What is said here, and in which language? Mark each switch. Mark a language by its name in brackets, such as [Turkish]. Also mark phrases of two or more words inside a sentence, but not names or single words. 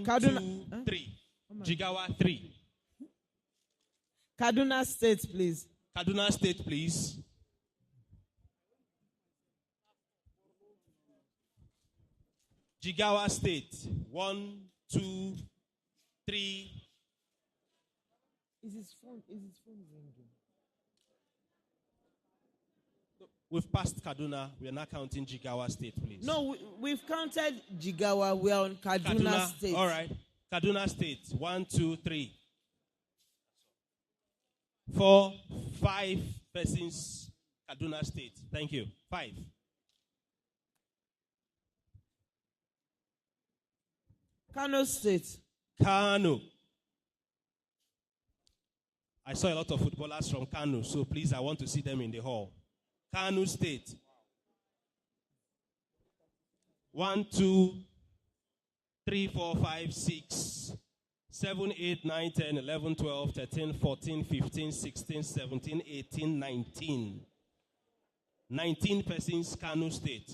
[English] Kaduna. 2, 3. Jigawa, 3. Kaduna State, please. Kaduna State, please. Jigawa State. 1, 2, 3. Is his phone ringing? We've passed Kaduna. We are now counting Jigawa State, please. No, we've counted Jigawa. We are on Kaduna State. All right. Kaduna State. 1, 2, 3. 4, 5 persons. Kaduna State. Thank you. 5. Kano State. Kano. I saw a lot of footballers from Kano, so please, I want to see them in the hall. Kano State. 1, 2, 3, 4, 5, 6, 7, 8, 9, 10, 11, 12, 13, 14, 15, 16, 17, 18, 19. 19 persons, Kano State.